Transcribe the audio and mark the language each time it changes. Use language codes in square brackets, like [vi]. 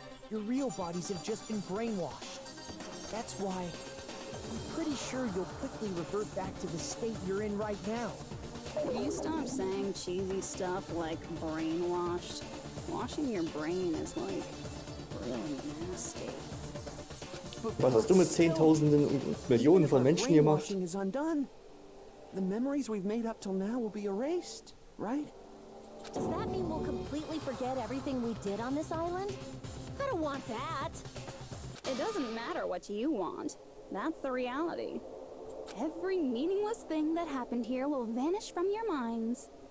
[en] Your real bodies have just been brainwashed. That's why I'm pretty sure you'll quickly revert back to the state you're in right now. Can you stop saying cheesy stuff like brainwashed? Washing your brain is like really nasty. [de] Was hast du mit Zehntausenden und Millionen von Menschen gemacht? [en] Brainwashing is undone. The memories we've made up till now will be erased, right? Does that mean we'll completely forget everything we did on this island? I don't want that. It doesn't matter what you want. That's the reality. Every meaningless thing that happened here will vanish from your minds.